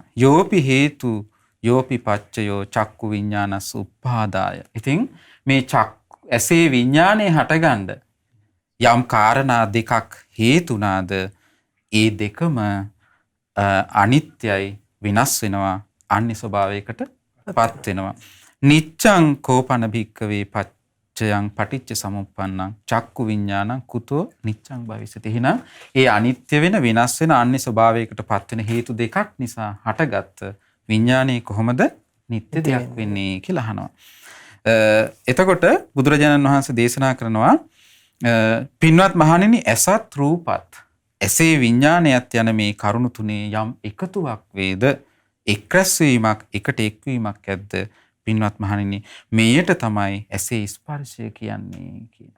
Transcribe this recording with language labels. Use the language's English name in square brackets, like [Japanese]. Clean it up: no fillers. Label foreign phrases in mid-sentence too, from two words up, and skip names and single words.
[Pali] යෝපි හේතු යෝපි පච්චයෝ චක්කු විඤ්ඤාණස් උප්පාදාය. [Sinhala] ඉතින් මේ ඇසේ විඤ්ඤාණය හටගන්න යම් කාරණා දෙකක් හේතුනාද ඒ දෙකම අනිත්‍යයි, වෙනස් වෙනවා, අන්‍ය ස්වභාවයකට පත් වෙනවා. [Pali] නිච්ඡං කෝපන භික්කවේ පච්චයං පටිච්ච සමුප්පන්නං චක්කු විඤ්ඤාණං කුතෝ නිච්ඡං භවිසති. [Sinhala] එහෙනම් ඒ අනිත්‍ය වෙන, වෙනස් වෙන, අන්‍ය ස්වභාවයකට පත් වෙන හේතු දෙකක් නිසා හටගත්ත විඤ්ඤාණය කොහොමද නිත්‍ය දෙයක් වෙන්නේ කියලා අහනවා. එතකොට බුදුරජාණන් වහන්සේ දේශනා කරනවා පින්වත් මහණෙනි, ඇසත් රූපත් ඇසේ විඤ්ඤාණයත් යන මේ කරුණු තුනේ යම් එකතුවක් වේද, එක්රැස් වීමක්, එකට එක්වීමක් ඇද්ද පින්වත් මහණෙනි, මේයට තමයි ඇසේ ස්පර්ශය කියන්නේ කියනවා.